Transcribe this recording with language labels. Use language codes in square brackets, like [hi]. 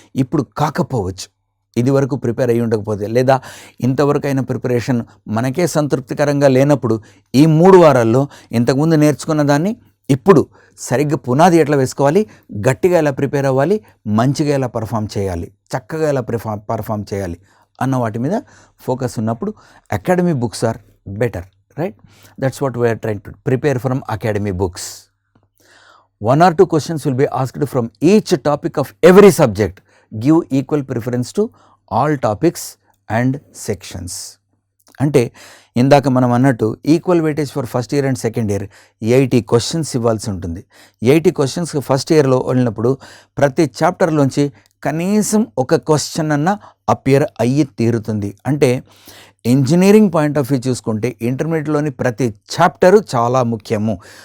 [te] ఇప్పుడు కాకపోవచ్చు, ఇది వరకు ప్రిపేర్ అయ్యి ఉండకపోతే, లేదా ఇంతవరకు అయిన ప్రిపరేషన్ మనకే సంతృప్తికరంగా లేనప్పుడు ఈ 3 వారాల్లో ఇంతకుముందు నేర్చుకున్న దాన్ని ఇప్పుడు సరిగ్గా పునాది ఎట్లా వేసుకోవాలి, గట్టిగా ఎలా ప్రిపేర్ అవ్వాలి, మంచిగా ఎలా పర్ఫామ్ చేయాలి, చక్కగా ఎలా పర్ఫామ్ చేయాలి అన్న వాటి మీద ఫోకస్ ఉన్నప్పుడు [en] Academy books are better, right? That's what we're trying to prepare from academy books. 1 or 2 questions will be asked from each topic of every subject. Give equal preference to all topics and sections. [te] అంటే ఇందాక మనం అన్నట్టు [en] equal weightage for first year and second year [te] 80 questions ఇవ్వాల్సి ఉంటుంది. 80 questions first ఇయర్లో వెళ్ళినప్పుడు ప్రతి చాప్టర్లోంచి కనీసం ఒక క్వశ్చన్ అన్న అపియర్ అయ్యి తీరుతుంది. అంటే ఇంజనీరింగ్ [en] point of view [te] చూసుకుంటే ఇంటర్మీడియట్లోని ప్రతి చాప్టరు చాలా ముఖ్యము.